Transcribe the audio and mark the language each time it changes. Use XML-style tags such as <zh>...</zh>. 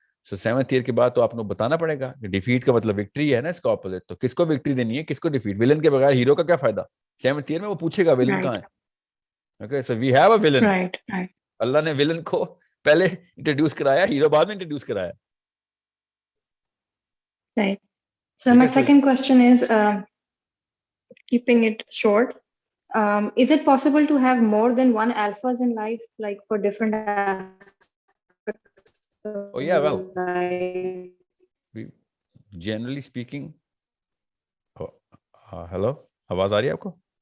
<hi>सो 7th year के बाद तो आपको बताना पड़ेगा कि डिफीट का मतलब विक्ट्री है ना, इसका ऑपोजिट. तो किसको विक्ट्री देनी है, किसको डिफीट. विलन के बगैर हीरो का क्या फायदा. 7th ईयर में वो पूछेगा विलन कहाँ है.</hi> <en>Okay, so we have a villain. Right.</en> <hi>अल्लाह ने विलन को पहले इंट्रोड्यूस कराया, हीरो बाद में इंट्रोड्यूस कराया.</hi> <en>Right. So my second question is, keeping it short, is it possible to have more than one alphas in life, like for different aspects? Oh yeah, well, life? generally speaking, hello,</en> <hi>आवाज आ रही है आपको?</hi>